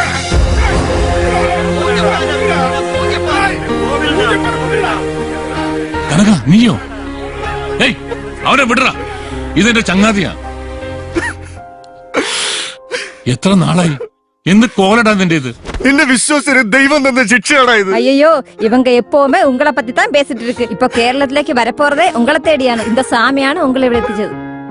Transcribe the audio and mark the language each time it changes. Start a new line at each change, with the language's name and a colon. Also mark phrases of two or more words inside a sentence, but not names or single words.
Malayalam: കനക, നീയോ? ഏയ്, അവനെ വിടറാ, ഇതെന്റെ ചങ്ങാതിയാ. എത്ര നാളായി എന്ത് കോലടാ നിന്റെ ഇത്? എന്നെ വിശ്വസിച്ച് ദൈവം തന്ന ശിക്ഷയാടാ ഇത്.
Tamil: ஐயோ இவங்க எப்பவுமே உங்களை பத்தி தான் பேசிட்டு இருக்கு. இப்ப கேரளத்திலேக்கு வரப்போறதே உங்களை தேடியான இந்த சாமியான உங்களை விளைவிச்சது.